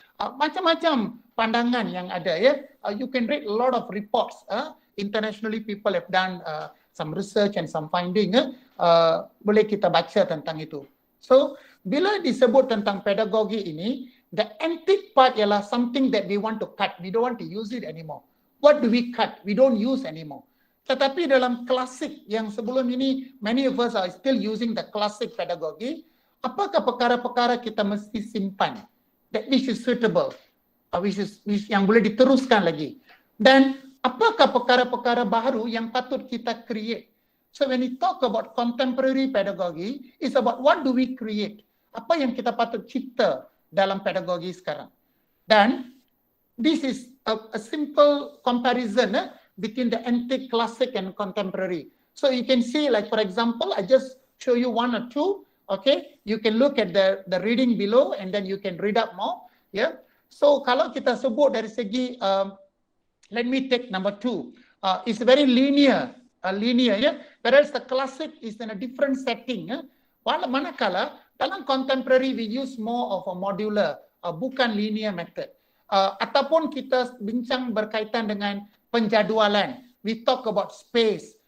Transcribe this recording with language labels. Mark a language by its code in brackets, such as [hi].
[ms] Macam-macam pandangan yang ada ya. [en] You can read a lot of reports. Internationally people have done some research and some finding. [ms] Boleh kita baca tentang itu. [en] So [ms] bila disebut tentang pedagogi ini, [en] the antique part ialah something that we want to cut. We don't want to use it anymore. What do we cut? We don't use anymore. [ms] Tetapi dalam klasik yang sebelum ini, [en] many of us are still using the classic pedagogy. [ms] Apakah perkara-perkara kita mesti simpan [en] that which is suitable, which [ms] yang boleh diteruskan lagi, dan apakah perkara-perkara baru yang patut kita create? [en] So when we talk about contemporary pedagogy, it's about what do we create? [ms] Apa yang kita patut cipta dalam pedagogi sekarang? [en] Dan this is a simple comparison between the antique, classic and contemporary. So you can see, like for example, I just show you one or two. Okay, you can look at the reading below and then you can read up more. Yeah. So [ms] kalau kita sebut dari segi, [en] let me take number 2. It's very linear, yeah. Whereas the classic is in a different setting. [ms] Manakala dalam [en] contemporary we use more of a modular, bukan linear method. [ms] Ataupun kita bincang berkaitan dengan penjadualan. [en] We talk about space.